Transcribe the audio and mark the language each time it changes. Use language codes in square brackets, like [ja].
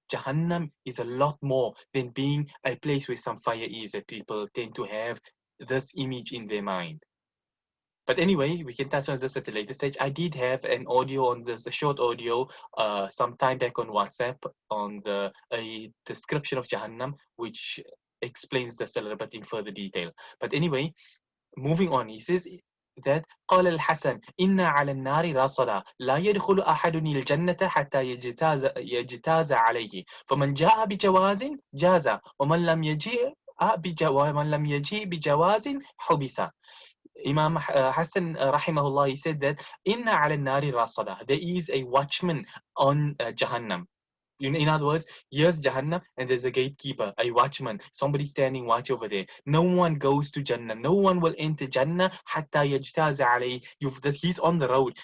[en] Jahannam is a lot more than being a place where some fire is, that people tend to have this image in their mind. But anyway, we can touch on this at a later stage. I did have an audio on this, a short audio, some time back on WhatsApp, on a description of Jahannam, which explains this a little bit in further detail. But anyway, moving on, he says that [ar] قال الحسن إن على النار رصدا لا يدخل أحد الجنة حتى يجتاز عليه فمن جاء بجواز جاز ومن لم يجيء بجواز حبس. [en] Imam Hassan rahimahullah, he said that inna ala nari rasada, there is a watchman on Jahannam. In other words, here's Jahannam and there's a gatekeeper, a watchman, somebody standing watch over there. No one goes to Jannah. No one will enter Jannah hatta yajtaza alayhi. He's on the road.